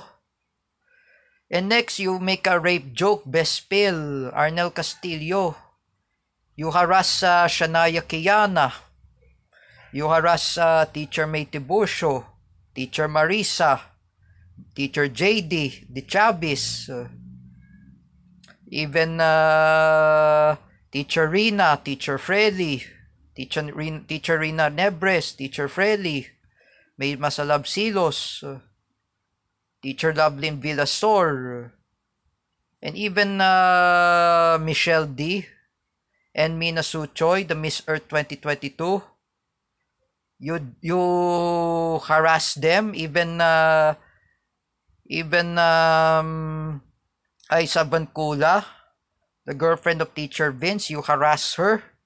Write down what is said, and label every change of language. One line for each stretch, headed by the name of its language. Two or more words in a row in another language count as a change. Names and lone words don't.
English: And next you make a rape joke, Bespil, Arnel Castillo. You harass Shania Kiana. You harass Teacher May Tiburcio, Teacher Marisa, Teacher JD, De Chavez, even Teacher Rina, Teacher Freddy, Teacher Rina Nebres, Teacher Freli, May Masalab Silos, Teacher Lovelyn Villasor, and even Michelle D. and Mina Suchoy, the Miss Earth 2022. You harass them, even Aisa Vancula, the girlfriend of Teacher Vince, you harass her.